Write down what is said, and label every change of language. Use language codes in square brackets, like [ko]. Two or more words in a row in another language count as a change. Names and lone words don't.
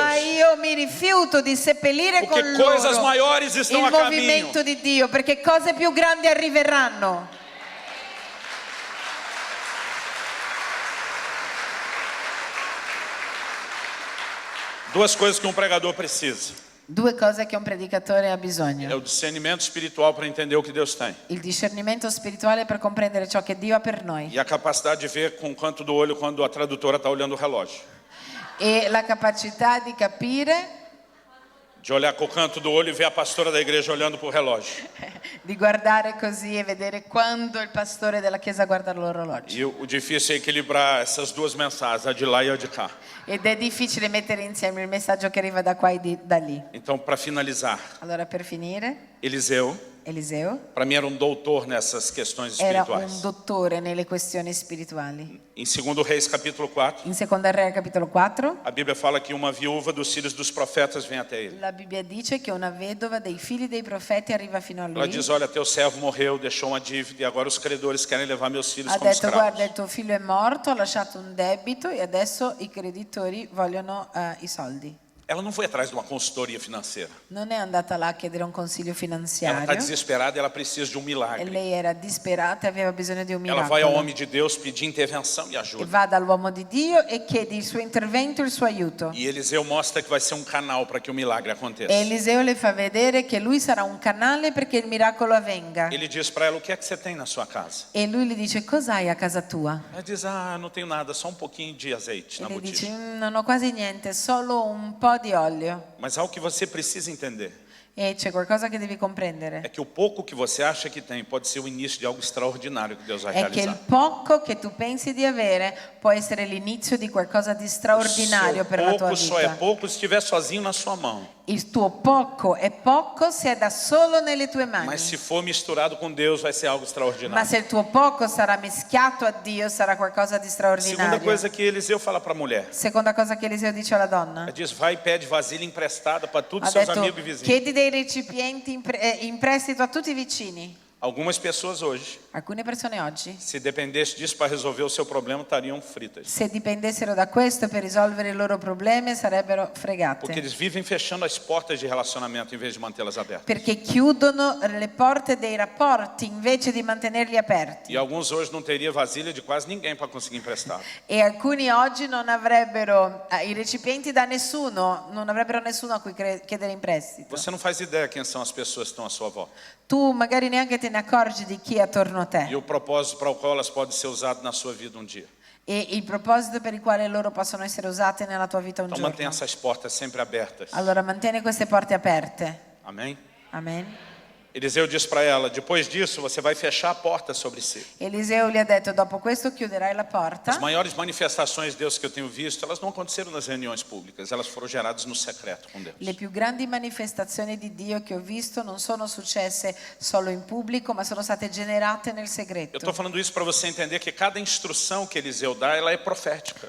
[it] Ma io mi rifiuto di seppellire [pt] Porque [it] con [pt] coisas [it] loro [pt] maiores estão [it] il [pt] a caminho. [it] movimento di Dio, perché cose più grandi arriveranno. [pt] Duas coisas que um pregador precisa: [it] Due cose che un predicatore ha [pt] é [it] bisogno: [pt] o discernimento espiritual para entender o que Deus tem, [it] il discernimento spirituale per comprendere ciò che Dio ha per noi [pt] e a capacidade de ver com o canto do olho quando a tradutora está olhando o relógio. [it] e la capacità di capire, [pt] De olhar com o canto do olho e ver a pastora da igreja olhando para o relógio. [it] di guardare così e vedere quando il pastore della chiesa guarda l'orologio. [pt] E o difícil é equilibrar essas duas mensagens, a de lá e a de cá. [it] Ed è difficile mettere insieme il messaggio che arriva da qua e da lì. [pt] Então, para finalizar, [it] Allora, per finire, [pt] Eliseu, [it] Eliseo [pt] para mim era um doutor nessas questões [it] era [pt] espirituais. [it] un dottore nelle questioni spirituali. [pt] Em 2 Reis capítulo 4, [it] In Seconda Re capitolo 4 [pt] a Bíblia fala que uma viúva dos filhos dos profetas vem até ele. [it] la Bibbia dice che una vedova dei figli dei profeti arriva fino a [pt] Ela [it] lui. [pt] diz: olha, teu servo morreu, deixou uma dívida e agora os credores querem levar meus filhos [it] Ha [pt] como [it] detto: guarda, il [pt] escravos. [it] tuo figlio è morto, ha lasciato un debito e adesso i creditori vogliono i soldi. [pt] Ela não foi atrás de uma consultoria financeira. [it] Non è andata là a chiedere un consiglio [pt] Ela está [it] finanziario. [pt] desesperada e ela precisa de um [it] E [pt] milagre. [it] lei era disperata e aveva bisogno di un [pt] Ela vai ao [it] miracolo. [pt] homem de Deus pedir intervenção e [it] E [pt] ajuda. [it] va dall'uomo di Dio e chiede il suo intervento e il suo aiuto. [pt] E Eliseu mostra que vai ser um canal para que o milagre aconteça. [it] E Eliseo le fa vedere che lui sarà un canale perché il miracolo avvenga. [pt] Ele diz para ela: o que é que você tem na sua casa? [it] E lui gli dice: cos'hai a casa tua? [pt] Ela diz: ah, não tenho nada, só um pouquinho de azeite [it] E [pt] na [it] lei dice: [pt] botija. [it] non ho quasi niente, solo un po' di olio. [pt] Mas algo que você precisa entender [it] E c'è qualcosa che devi [pt] é [it] comprendere. [pt] que o pouco que você acha que tem pode ser o início de algo extraordinário que Deus vai [it] È che il [pt] realizar. [it] poco che tu pensi di avere può essere l'inizio di qualcosa di straordinario per la tua [pt] Pouco só é [it] vita. [pt] pouco se estiver sozinho na sua mão. [it] Il tuo poco è poco se è da solo nelle tue mani. [pt] Mas se for misturado com Deus, vai ser algo [it] Ma [pt] extraordinário. [it] se il tuo poco sarà mischiato a Dio, sarà qualcosa di [pt] Segunda [it] straordinario. [pt] coisa que Eliseu fala para a mulher. [it] Seconda cosa che Eliseo dice alla donna. [pt] Ela diz: vai e pede vasilha emprestada para todos [it] Ha [pt] os seus [it] detto: [pt] amigos e vizinhos. [it] chiedi dei recipienti in prestito a tutti i vicini. [pt] Algumas pessoas hoje, [it] Alcune persone oggi, [pt] se dependesse disso para resolver o seu problema, estariam fritas. [it] se dipendessero da questo per risolvere i loro problemi, sarebbero [pt] Porque [it] fregate. [pt] eles vivem fechando as portas de relacionamento em vez de mantê-las abertas. [it] Perché chiudono le porte dei rapporti invece di mantenerli aperti. [pt] E alguns hoje não teriam vasilha de quase ninguém para conseguir emprestar. [it] E alcuni oggi non avrebbero i recipienti da nessuno, non avrebbero nessuno a cui chiedere in prestito. [pt] Você não faz ideia quem são as pessoas que estão à sua volta. [it] Tu magari neanche te ne accorgi di chi è attorno a [pt] E [it] te [pt] o propósito para o qual elas podem ser usadas na sua vida um dia. [it] e il proposito per il quale loro possono essere usate nella tua vita un [pt] Então [it] giorno. [pt] mantenha essas portas sempre abertas. [it] Allora mantieni queste porte aperte. [pt] Amém? [it] Amen. [pt] Eliseu diz para ela: depois disso você vai fechar a porta sobre si. [it] Eliseo gli ha detto: dopo questo chiuderai la porta. [pt] As maiores manifestações de Deus que eu tenho visto, elas não aconteceram nas reuniões públicas, elas foram geradas no secreto com Deus. [it] Le più grandi manifestazioni di Dio che ho visto non sono successe solo in pubblico, ma sono state generate nel [pt] Eu [it] segreto. [pt] estou falando isso para você entender que cada instrução que Eliseu dá, ela é profética.